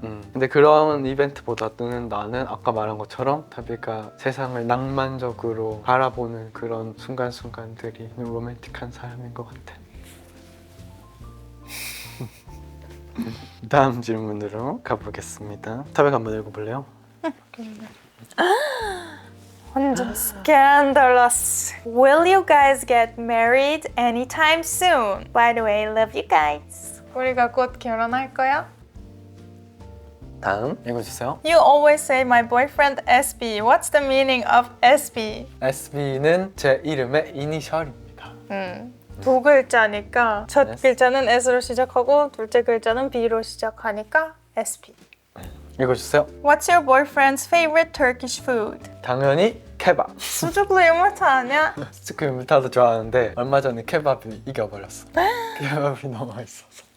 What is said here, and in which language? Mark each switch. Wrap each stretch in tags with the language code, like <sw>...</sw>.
<ko>근데 그런 이벤트보다는 나는 아까 말한 것처럼 타비가 세상을 낭만적으로 바라보는 그런 순간순간들이 로맨틱한 사람인 것 같아. 다음 질문으로 가보겠습니다. 타비가 한번 읽어볼래요? 완전 scandalous.</ko> <en>Will you guys get married anytime soon? By the way, love you guys.</en> <ko>우리가 곧 결혼할 거야? 다음 읽어주세요.</ko> <en>You always say my boyfriend SB. What's the meaning of SB?</en> <ko>SB는 제 이름의 이니셜입니다. 두 글자니까 첫</ko> <en>Yes.</en> <ko>글자는 S로 시작하고 둘째 글자는 B로 시작하니까 SB. 읽어주세요.</ko> <en>What's your boyfriend's favorite Turkish food?</en> <ko>당연히 케밥. 수족로 이모타 아니야? 스크림타도 좋아하는데 얼마 전에 케밥이 이겨버렸어. 케밥이 너무 맛있어서.</ko>